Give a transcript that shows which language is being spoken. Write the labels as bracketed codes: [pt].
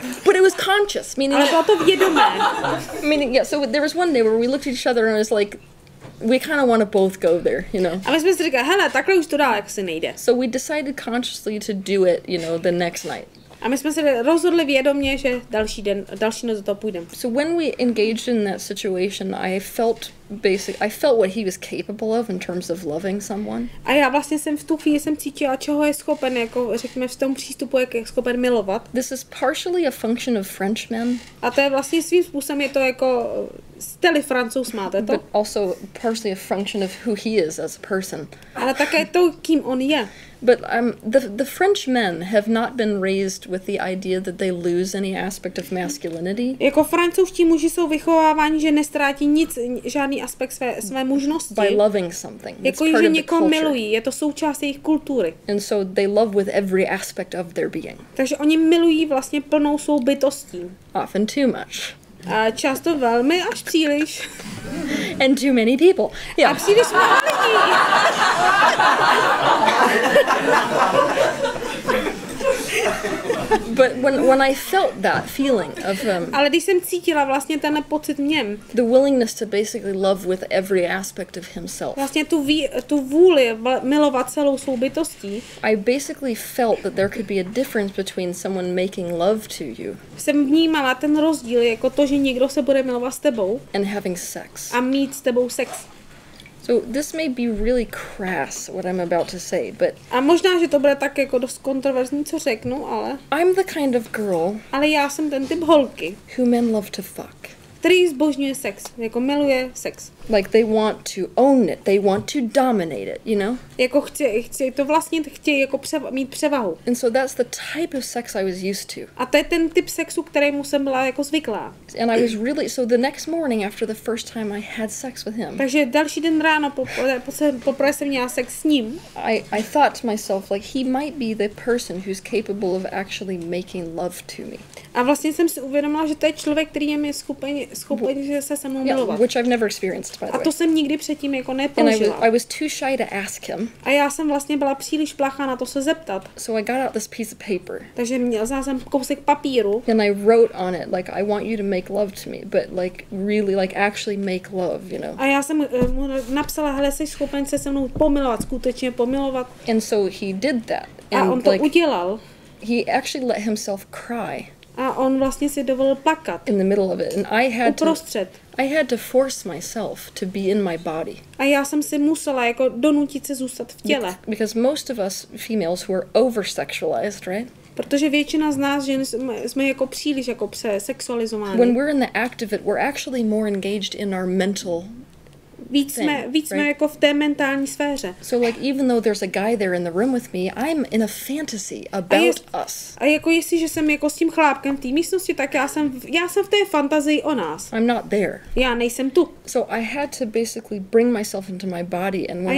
[en] But it was conscious, meaning... [cs] Ale bylo to vědomé. [en] Meaning, yeah, so there was one day where we looked at each other and it was like, we kind of want to both go there, you know. [cs] A my jsme si říkali, hele, takhle už to dál jako se nejde. [en] So we decided consciously to do it, you know, the next night. [cs] A my jsme se rozhodli vědomě, že další noc do toho půjdeme. [en] So when we engaged in that situation, I felt what he was capable of in terms of loving someone. [cs] A já vlastně jsem v tu chvíli cítila, čeho je schopen, jako řekněme v tom přístupu, jak je schopen milovat. [en] This is partially a function of French men. [cs] A to je vlastně svým způsobem je to jako styly Francouz, máte to? [en] But also partially a function of who he is as a person. [cs] Ale také to, kým on je. [en] But the French men have not been raised with the idea that they lose any aspect of masculinity. [cs] Jako francouzští muži jsou vychováváni, že nestrátí nic, žádný aspekt své mužnosti. [en] By loving something. [cs] Jako že někoho milují, je to součást jejich kultury. [en] And so they love with every aspect of their being. [cs] Takže oni milují vlastně plnou svou bytostí. [en] Often too much. [cs] A často velmi až příliš. [en] And too many people. Yeah. [cs] A příliš mnoho lidí. [en] But when I felt that feeling of [cs] ale když jsem cítila vlastně ten pocit v něm, [en] the willingness to basically love with every aspect of himself. [cs] Vlastně tu vůli milovat celou svou bytostí. [en] I basically felt that there could be a difference between someone making love to you. [cs] Jsem vnímala ten rozdíl jako to, že někdo se bude milovat s tebou [en] and having sex. [cs] A mít s tebou sex. [en] So this may be really crass what I'm about to say, but [cs] a možná, že to bude tak jako dost kontroverzní, co řeknu, ale [en] I'm the kind of girl [cs] ale já jsem ten typ holky, [en] who men love to fuck. [cs] který zbožňuje sex, jako miluje sex. [en] Like they want to own it, they want to dominate it, you know? [cs] Jako chtějí to vlastně, chtějí jako mít převahu. [en] And so that's the type of sex I was used to. [cs] A to je ten typ sexu, kterému jsem byla jako zvyklá. [en] And I was really, so the next morning after the first time I had sex with him. [cs] Takže další den ráno, poprvé jsem měla sex s ním. [en] I thought to myself, like, he might be the person who's capable of actually making love to me. [cs] A vlastně jsem si uvědomila, že to je člověk, který je mi schopen že se mnou milovat. [en] Which I've never experienced, by the way. [cs] A to jsem nikdy předtím jako neprožila. [en] And I was too shy to ask him. [cs] A já jsem vlastně byla příliš plachá na to se zeptat. [en] So I got out this piece of paper. [cs] Takže vzala jsem kousek papíru. [en] And I wrote on it, like, I want you to make love to me, but like really, like actually make love, you know. [cs] A já jsem mu napsala, hele, jsi schopen se mnou pomilovat, skutečně pomilovat. [en] And so he did that. [cs] A on to udělal. [en] He actually let himself cry. [cs] A on vlastně si dovolil plakat. [en] In the middle of it, and [cs] uprostřed. [en] I had to force myself to be in my body. [cs] A já jsem si musela jako donutit se zůstat v těle. [en] Because most of us females who are over-sexualized, right? [cs] Protože většina z nás žen jsme jako příliš jako sexualizovány. [en] When we're in the act of it, we're actually more engaged in our mental [cs] Víc jsme jako v té mentální sféře. [en] So like even though there's a guy there in the room with me, I'm in a fantasy about us. [cs] A jako jestliže jsem jako s tím chlápkem v té místnosti, tak já jsem v té fantazii o nás. [en] I'm not there. [cs] Já nejsem tu. [en] So I had to basically bring myself into my body, and when